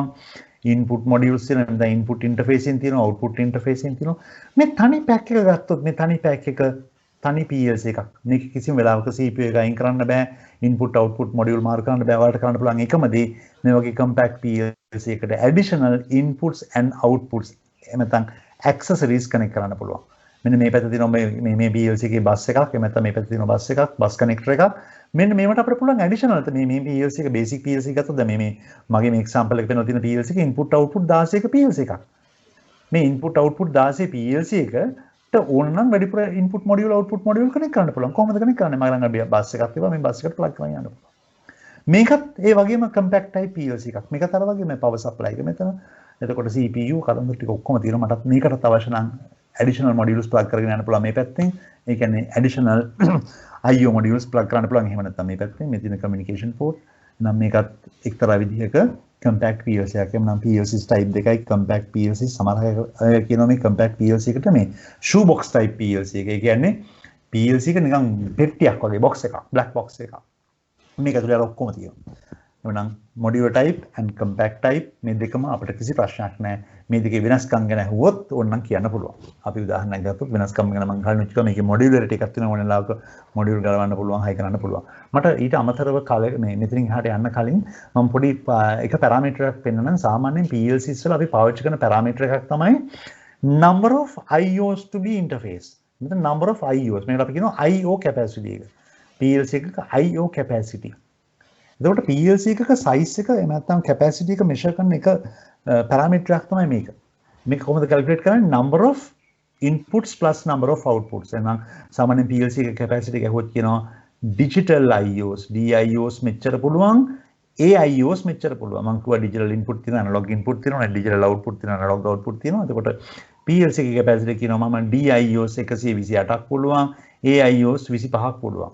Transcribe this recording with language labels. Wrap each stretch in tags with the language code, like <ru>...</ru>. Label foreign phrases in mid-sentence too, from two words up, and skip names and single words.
<en>input modules</en> <si>තියෙනවා, නැත්නම්</si> <en>input interfacing</en> <si>තියෙනවා,</si> <en>output interfacing</en> <si>තියෙනවා. මේ තනි pack එක ගත්තොත් මේ තනි pack එක තනි PLC එකක්. මේක කිසිම වෙලාවක CPU එක අයින් කරන්න බෑ.</si> <en>input output module</en> <si>මාරු කරන්න බෑ. ඔයාලට කරන්න පුළුවන් එකම දේ මේ වගේ</si> <en>compact PLC</en> <si>එකට</si> <en>additional inputs and outputs</en> <si>නැත්නම් accessories connect කරන්න පුළුවන්. මෙන්න මේ පැත්තේ තියෙනවා මේ PLC එකේ බස් එකක්. එහෙම නැත්නම් මේ පැත්තේ තියෙනවා බස් එකක්,</si> <en>bus connector</en> <si>එකක්. මෙන්න මේවට අපිට පුළුවන් ඇඩිෂනල් මේ PLC එක</si> <en>basic PLC</en> <si>එකක් ගත්තොත් දැන් මේ මගේ මේ එක්සැම්පල් එක පෙන්වලා තියෙන PLC එක</si> <en>input output</en> <si>16ක PLC එකක්. මේ</si> <en>input output 16 PLC</en> <si>එකට ඕන නම් වැඩිපුර</si> <en>input module output module</en> <si>කනෙක්ට් කරන්න පුළුවන්. කොහොමද කනෙක්ට් කරන්නේ? මම ළඟ බස් එකක් තිබ්බා. මේ බස් එකට ප්ලග් කරලා යන්න පුළුවන්. මේකත් ඒ වගේම</si> <en>compact type PLC</en> <si>එකක්. මේකත් අර වගේම</si> <en>power supply</en> <si>එක මෙතන. එතකොට CPU කලඳු ටික ඔක්කොම තියෙනවා. මටත් මේකටත් අවශ්‍ය නම්</si> <en>additional modules plug</en> <si>කරගෙන යන්න පුළුවන් මේ පැත්තෙන්. ඒ කියන්නේ</si> <en>additional IO modules plug</en> <si>කරන්න පුළුවන්. එහෙම නැත්නම් මේ පැත්තෙන් මේ තියෙන</si> <en>communication port.</en> <si>නම් මේකත් එක්තරා විදිහක</si> <en>compact PLC</en> <si>එකක්. එමනම්</si> <en>PLCs type</en> <si>දෙකයි</si> <en>compact PLC</en> <si>සමහර අය කියනවා මේ</si> <en>compact PLC</en> <si>එකට මේ</si> <en>shoe box type PLC</en> <si>එක. ඒ කියන්නේ PLC එක නිකන් පෙට්ටියක් වගේ box එකක්,</si> <en>black box</en> <si>එකක්. මේක ඇතුලේ අර ඔක්කොම තියෙනවා. එවනම්</si> <en>modular type and compact type</en> <si>මේ දෙකම අපිට කිසි ප්‍රශ්නයක් නැහැ. මේ දෙකේ වෙනස්කම් ගැන අහුවොත් ඕනනම් කියන්න පුළුවන්. අපි උදාහරණයක් ගත්තොත් වෙනස්කම් ගැන මම කලින් කිව්වා මේකේ modularity එකක් තියෙනවා ඕන ලාවක module ගලවන්න පුළුවන්, හයි කරන්න පුළුවන්. මට ඊට අමතරව මේ මෙතනින් එහාට යන්න කලින් මම පොඩි එක parameter එකක් පෙන්නනම්. සාමාන්‍යයෙන් PLCs වල අපි පාවිච්චි කරන parameter එකක් තමයි</si> <en>number of IOs to be interface.</en> <si>මෙතන</si> <en>number of IOs</en> <si>මේකට අපි කියනවා</si> <en>IO capacity</en> <si>එක. PLC එකක</si> <en>IO capacity.</en> <si>එතකොට PLC එකක size එක එහෙම නැත්නම් capacity එක measure කරන එක parameter එකක් තමයි මේක. මේක කොහොමද calculate කරන්නේ?</si> <en>number of inputs plus number of outputs. එහෙනම් සාමාන්‍ය PLC එක capacity එක ඇහුවොත් කියනවා digital IOs, DIOs මෙච්චර පුළුවන්, AIOs මෙච්චර පුළුවන්. මම කිව්වා digital input තියෙනවා, analog input තියෙනවා, digital output තියෙනවා, analog output තියෙනවා. එතකොට PLC එකේ capacity කියනවා මම DIOs 128ක් පුළුවන්, AIOs 25ක් පුළුවන්.</en>